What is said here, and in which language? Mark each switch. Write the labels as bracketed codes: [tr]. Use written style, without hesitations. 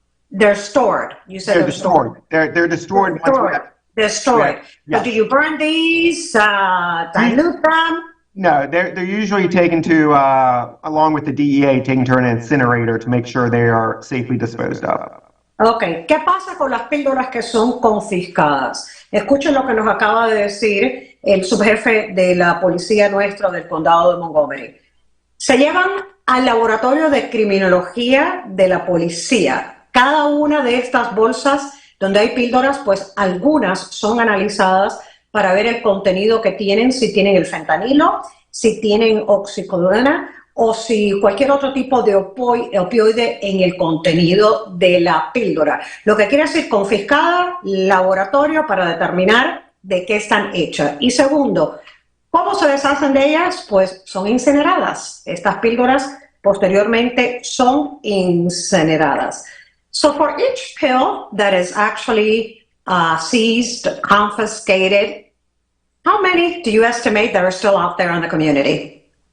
[en] They're stored. You said they're destroyed. They're destroyed. Destroyed. Yes. So do you burn these? Dilute them? No, they're usually taken to, along with the DEA, taken to an incinerator to make sure they are safely disposed of. [es] Ok, ¿qué pasa con las píldoras que son confiscadas? Escuchen lo que nos acaba de decir el subjefe de la policía nuestra del Condado de Montgomery. Se llevan al laboratorio de criminología de la policía. Cada una de estas bolsas donde hay píldoras, pues algunas son analizadas para ver el contenido que tienen, si tienen el fentanilo, si tienen oxicodona o si cualquier otro tipo de opioide en el contenido de la píldora. Lo que quiere decir confiscada, laboratorio para determinar de qué están hechas. Y segundo, ¿cómo se deshacen de ellas? Pues son incineradas. Estas píldoras posteriormente son incineradas. [en] So for each pill that is actually seized, confiscated, how many do you estimate that are still out there in the community?